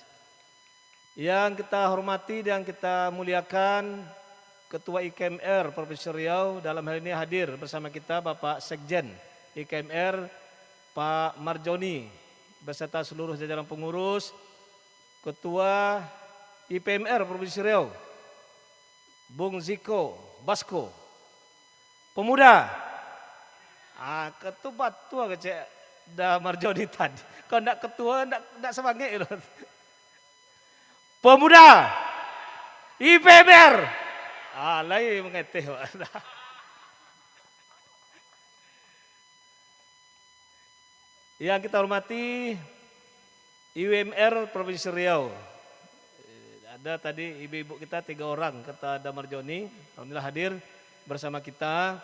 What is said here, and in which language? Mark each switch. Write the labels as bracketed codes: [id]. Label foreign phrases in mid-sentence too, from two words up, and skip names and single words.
[id] Yang kita hormati dan kita muliakan Ketua IKMR Provinsi Riau, dalam hal ini hadir bersama kita Bapak Sekjen IKMR Pak Marjoni beserta seluruh jajaran pengurus, Ketua IPMR Provinsi Riau Bung Ziko Basko, pemuda, ketua tua kecek dah Marjoni tadi, kalau ndak ketua ndak semangat itu. Pemuda IPMR, lain mengeteh. Yang kita hormati IWMR Provinsi Riau, ada tadi ibu-ibu kita 3 orang kata Damarjoni, alhamdulillah hadir bersama kita.